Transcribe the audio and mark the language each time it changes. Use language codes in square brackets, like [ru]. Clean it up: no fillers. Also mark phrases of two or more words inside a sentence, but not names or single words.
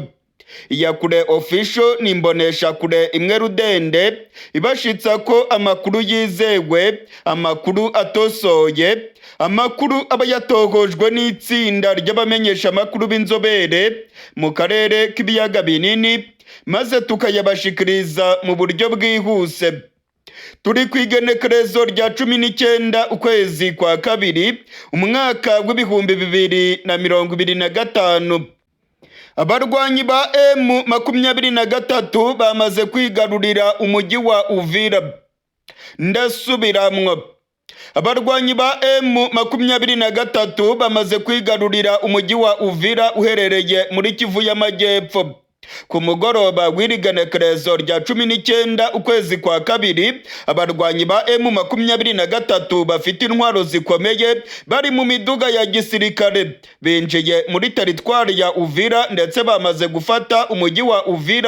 [rn] Iyakure Official ni imboneshakure imwe rudende ibashitsa ko amakuru yizewe, amakuru atosoye, amakuru aba yatohojwe n'itsinda ry'abamenyesha amakuru b'inzobere mu karere k'ibiyaga binini, maze tukayabashikiriza mu buryo bwihuse. Turi ku igenekerezo rya 19 ukwezi kwa kabiri umwaka w'ibihumbi 2025. Abarwanyi ba M23 bamaze kwigarurira umujyi wa Uvira. Ndasubiramwo, abarwanyi ba M23 bamaze kwigarurira umujyi wa Uvira uherereye muri Kivu y'Amajyepfo. Ku mugoroba w'irigenekerezo rya 19 ukwezi kwa kabiri, abarwanyi ba M23 bafite intwaro zikomeye bari mu miduga ya gisirikare binjiye muri teritwari ya Uvira ndetse bamaze gufata umujyi wa Uvira.